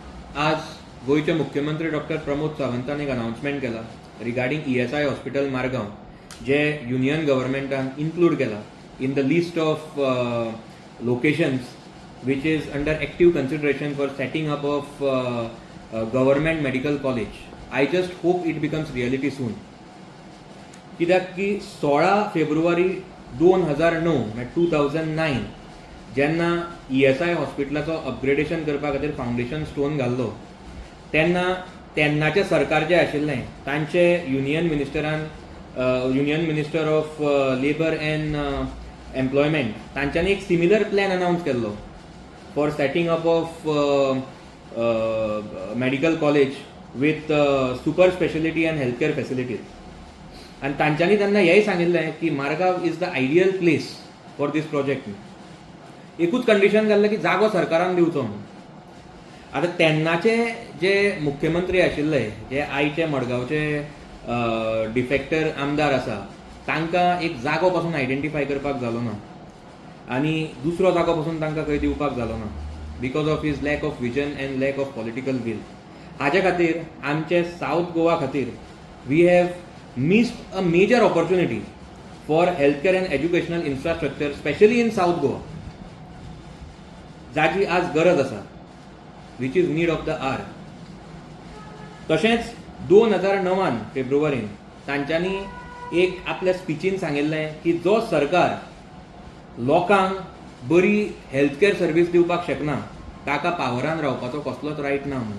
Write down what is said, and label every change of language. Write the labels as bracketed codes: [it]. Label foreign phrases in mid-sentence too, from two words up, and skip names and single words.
[kok] आज गोयचे मुख्यमंत्री डॉक्टर प्रमोद सावंतान एक अनाउन्समेंट केला [en] regarding ESI hospital Margao, [kok] जे युनियन गव्हर्मेंटान इन्क्लूड केला [en] in the list of locations which is under active consideration for setting up of government medical college. I just hope it becomes reality soon. [kok] कित्याक की 16 फेब्रुवारी 2009 2009 जेन्ना ESI हॉस्पिटलाचो अपग्रेडेशन करपा [en] खातीर foundation stone [kok] घाल्लो तेन्ना तेन्नाचे सरकार जे आशिल्लें तांचे [en] Union Minister of Labour and Employment [kok] तांच्यांनी एक [en] similar plan announce केल्लो for setting up of medical college with super specialty and healthcare facilities. [kok] आणि तांच्यांनी त्यांना हेंय सांगिल्लें की [en] Margao is the ideal place for this project. [kok] एकूच कंडिशन घाल्लें की जागो सरकारान दिवचो म्हणून. आतां तेन्नाचे जे मुख्यमंत्री आशिल्ले, जे आयचे मडगांवचे डिफेक्टर आमदार आसा, तांकां एक जागो पासून आयडेंटिफाय करपाक जालो ना आणि दुसरो जागो पासून तांकां खंय दिवपाक जालो ना [en] because of his lack of vision and lack of political will. [kok] हाजे खातीर आमचे साऊथ गोवा खातीर [en] we have missed a major opportunity for health care and educational infrastructure specially in South Goa, [kok] जाची आज गरज आसा, [en] which is need of the hour. [kok] तशेंच 2009 फेब्रुवारीन तांच्यांनी एक आपल्या स्पिचीन सांगिल्लें की जो सरकार लोकांक बरी [en] health care service [kok] दिवपाक शकना ताका पावरान रावपाचो कसलोच रायट ना म्हणून.